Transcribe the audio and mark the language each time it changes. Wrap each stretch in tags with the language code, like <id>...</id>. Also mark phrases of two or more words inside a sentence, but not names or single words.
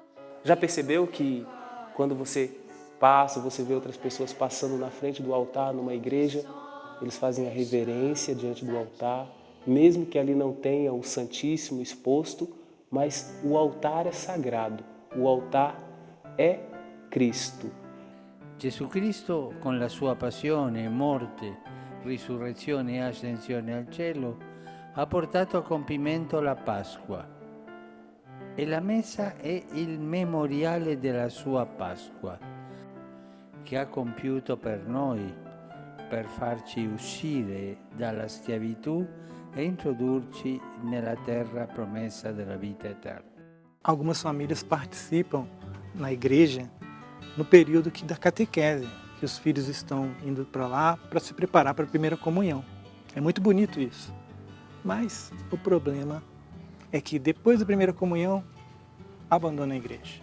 <pt>Já percebeu que quando você passa, você vê outras pessoas passando na frente do altar numa igreja, eles fazem a reverência diante do altar, mesmo que ali não tenha o Santíssimo exposto, mas o altar é sagrado, o altar é Cristo.</pt> <it>Gesù Cristo, con la sua passione, morte, risurrezione e ascensione al cielo, ha portato a compimento la Pasqua. E la Messa è il memoriale della sua Pasqua, che ha compiuto per noi, per farci uscire dalla schiavitù e introdurci nella terra promessa della vita eterna.</it> <pt>Algumas famílias participam na igreja no período da catequese, que os filhos estão indo para lá para se preparar para a primeira comunhão. É muito bonito isso. Mas o problema é que depois da primeira comunhão, abandona a igreja.</pt>